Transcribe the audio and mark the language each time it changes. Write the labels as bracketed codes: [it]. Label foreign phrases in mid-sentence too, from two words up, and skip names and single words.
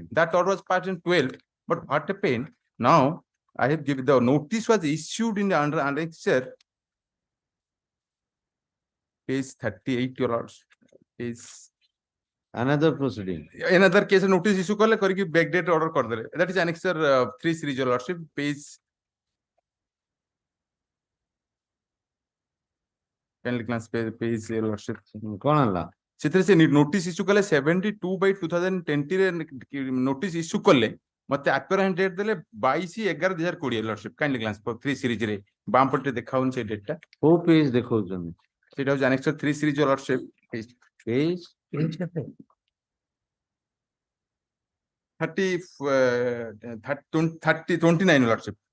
[en] That order was passed in 12, but what happened? Now I have given the notice was issued in the under annexure page 38, Your Lords. Page another proceeding. Another case notice issue [or] କଲେ କରିକି [en] backdate order [or] କର ଦେଲେ. [en] That is annexure 3 series, Your Lordship, page page Your Lordship. [or] କଣ ହେଲା ସେଥିରେ ସେ [en] notice issue [or] kale 72/2020 ରେ [en] notice issue [or] kale ମତେ [en] apparent date [or] ଦେଲେ 22/11/2020 Lordship. [en] Kindly glance for 3 series [or] ରେ ବାମ ପଟେ ଦେଖାଉନି ସେ date ଟା କୋଉ page ଦେଖଉଛନ୍ତି ସେଇଟା ହଉଛି [en] annexure 3 series, Your Lordship. page [or] କେତେ [en] 29, Lordship.